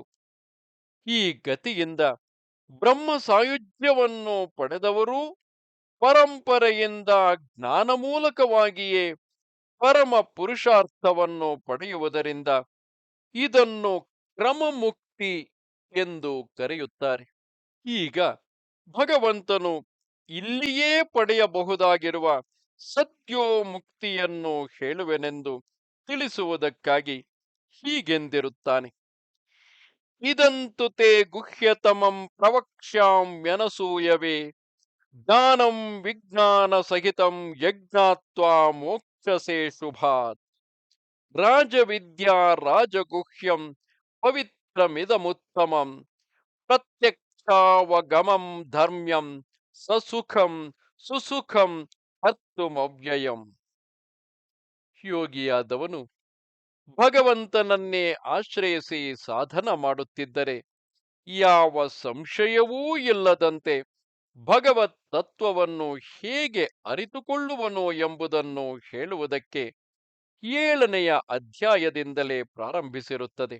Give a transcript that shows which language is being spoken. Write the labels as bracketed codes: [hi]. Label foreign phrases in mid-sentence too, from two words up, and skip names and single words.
[kn] ಈ ಗತಿಯಿಂದ ಬ್ರಹ್ಮ ಸಾಯುಜ್ಯವನ್ನು ಪಡೆದವರೂ ಪರಂಪರೆಯಿಂದ ಜ್ಞಾನ ಮೂಲಕವಾಗಿಯೇ ಪರಮ ಪುರುಷಾರ್ಥವನ್ನು ಪಡೆಯುವುದರಿಂದ ಇದನ್ನು ಕ್ರಮಮುಕ್ತಿ ಎಂದು ಕರೆಯುತ್ತಾರೆ. ಈಗ ಭಗವಂತನು ಇಲ್ಲಿಯೇ ಪಡೆಯಬಹುದಾಗಿರುವ ಸತ್ಯೋಮುಕ್ತಿಯನ್ನು ಹೇಳುವೆನೆಂದು ತಿಳಿಸುವುದಕ್ಕಾಗಿ ಹೀಗೆಂದಿರುತ್ತಾನೆ. [sa] ಇದಂತು ತೇ ಗುಹ್ಯತಮಂ ಪ್ರವಕ್ಷ್ಯಾಮ್ಯನಸೂಯವೇ ಜ್ಞಾನಂ ವಿಜ್ಞಾನ ಸಹಿತಂ ಯಜ್ಞಾತ್ವಾ ಮೋಕ್ಷಸೇ ಶುಭಾತ್ ರಾಜವಿದ್ಯಾ ರಾಜಗುಹ್ಯಂ ಪವಿತ್ರಮಿದಮುತ್ತಮಂ ಪ್ರತ್ಯಕ್ಷಾವಗಮಂ ಧರ್ಮ್ಯಂ ಸಸುಖಂ ಸುಸುಖಂ ಅರ್ಥಮವ್ಯಯಂ. [kn] ಯೋಗಿಯಾದವನು ಭಗವಂತನನ್ನೇ ಆಶ್ರಯಿಸಿ ಸಾಧನ ಮಾಡುತ್ತಿದ್ದರೆ ಯಾವ ಸಂಶಯವೂ ಇಲ್ಲದಂತೆ ಭಗವತ್ ತತ್ವವನ್ನು ಹೇಗೆ ಅರಿತುಕೊಳ್ಳುವನೋ ಎಂಬುದನ್ನು ಹೇಳುವುದಕ್ಕೆ 7ನೆಯ ಅಧ್ಯಾಯದಿಂದಲೇ ಪ್ರಾರಂಭಿಸಿರುತ್ತದೆ.